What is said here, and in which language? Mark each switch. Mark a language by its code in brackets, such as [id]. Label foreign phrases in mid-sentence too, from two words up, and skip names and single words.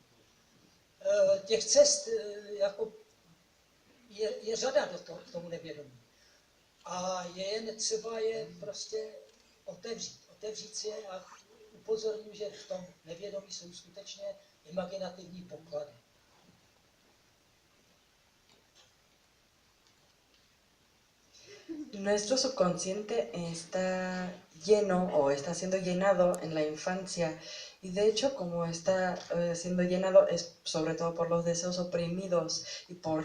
[cs] Těch cest jako je řada k tomu nevědomí. A je jen třeba je prostě otevřít si je a upozorňuji, že v tom nevědomí jsou skutečně imaginativní poklady. [es] Nuestro subconsciente está lleno o está siendo llenado en la infancia y de hecho como está siendo llenado es sobre todo por los deseos oprimidos y por